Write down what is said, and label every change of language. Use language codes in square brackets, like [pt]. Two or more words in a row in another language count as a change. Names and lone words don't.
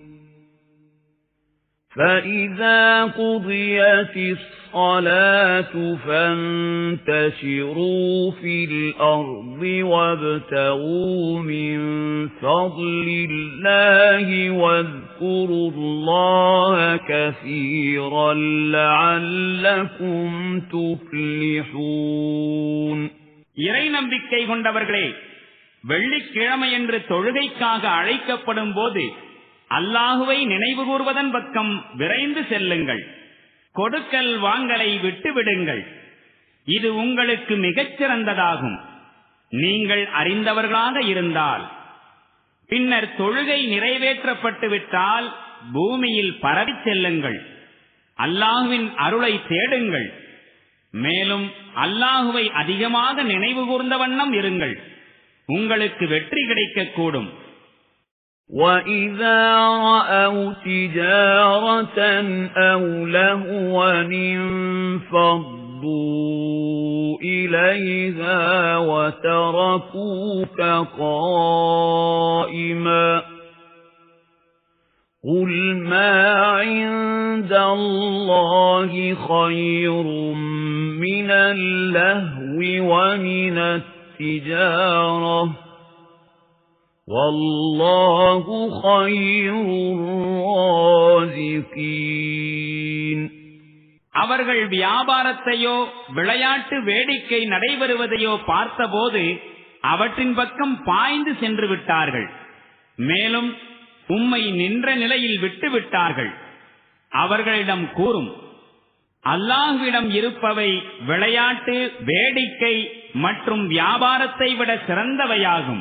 [ar] فإذا قضيت الصلاة فانتشروا في الأرض وابتغوا من فضل الله واذكروا الله كثيرا لعلكم تفلحون. [ta] இறை நம்பிக்கை கொண்டவர்களே, வெள்ளிக்கிழமை என்று தொழுகைக்காக அழைக்கப்படும் போது அல்லாஹுவை நினைவு கூர்வதன் பக்கம் விரைந்து செல்லுங்கள். கொடுக்கல் வாங்கலை விட்டுவிடுங்கள். இது உங்களுக்கு மிகச் சிறந்ததாகும், நீங்கள் அறிந்தவர்களாக இருந்தால். பின்னர் தொழுகை நிறைவேற்றப்பட்டு விட்டால் பூமியில் பரவிச் செல்லுங்கள். அல்லாஹுவின் அருளை தேடுங்கள். மேலும் அல்லாஹுவை அதிகமாக நினைவு கூர்ந்த வண்ணம் இருங்கள். உங்களுக்கு வெற்றி கிடைக்கக்கூடும். [ar] وَإِذَا رَأَوْا تِجَارَةً أَوْ لَهْوًا انفَضُّوا إِلَيْهَا وَتَرَكُوكَ قَائِمًا قُلْ مَا عِندَ اللَّهِ خَيْرٌ مِنَ اللَّهْوِ وَمِنَ التِّجَارَةِ وَاللَّهُ خَيْرُ الرَّازِقِينَ. [ta] அவர்கள் வியாபாரத்தையோ விளையாட்டு வேடிக்கை நடைபெறுவதையோ பார்த்தபோது அவற்றின் பக்கம் பாய்ந்து சென்று விட்டார்கள். மேலும் உம்மை நின்ற நிலையில் விட்டுவிட்டார்கள். அவர்களிடம் கூறும், அல்லாஹ்விடம் இருப்பவை விளையாட்டு வேடிக்கை மற்றும் வியாபாரத்தை விட சிறந்தவையாகும்.